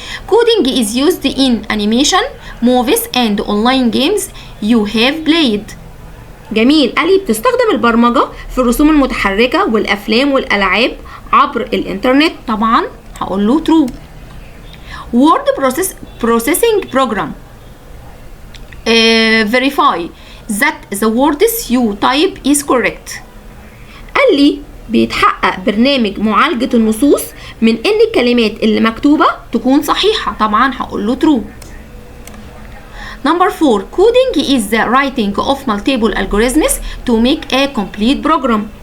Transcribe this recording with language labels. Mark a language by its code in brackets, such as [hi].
[en] Coding is used in animation, movies and online games you have played. [ar] جميل. قال لي بتستخدم البرمجة في الرسوم المتحركة والأفلام والألعاب عبر الإنترنت. طبعا هقول له true. [en] Word processing program verify that the words you type is correct. [ar] قال لي بيتحقق برنامج معالجة النصوص من ان الكلمات اللي مكتوبة تكون صحيحة. طبعا هقول له true. [en] Number 4. Coding is the writing of multiple algorithms to make a complete program.